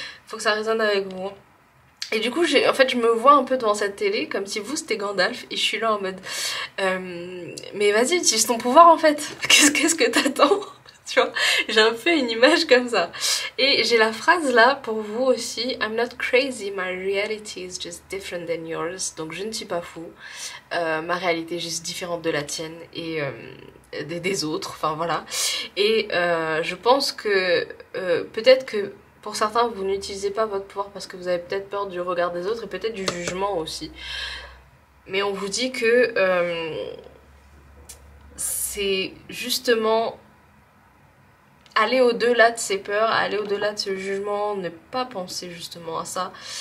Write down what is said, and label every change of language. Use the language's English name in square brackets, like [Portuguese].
[French] Faut que ça résonne avec vous. Et du coup, en fait, je me vois un peu devant cette télé, comme si vous, c'était Gandalf, et je suis là en mode... mais vas-y, utilise ton pouvoir, en fait. Qu'est-ce que t'attends? Tu vois, j'ai un peu une image comme ça. Et j'ai la phrase là pour vous aussi. [English] I'm not crazy, my reality is just different than yours. [French] Donc je ne suis pas fou. Ma réalité est juste différente de la tienne et des autres. Enfin voilà. Et je pense que peut-être que pour certains, vous n'utilisez pas votre pouvoir parce que vous avez peut-être peur du regard des autres et peut-être du jugement aussi. Mais on vous dit que c'est justement aller au-delà de ces peurs, aller au-delà de ce jugement, ne pas penser justement à ça.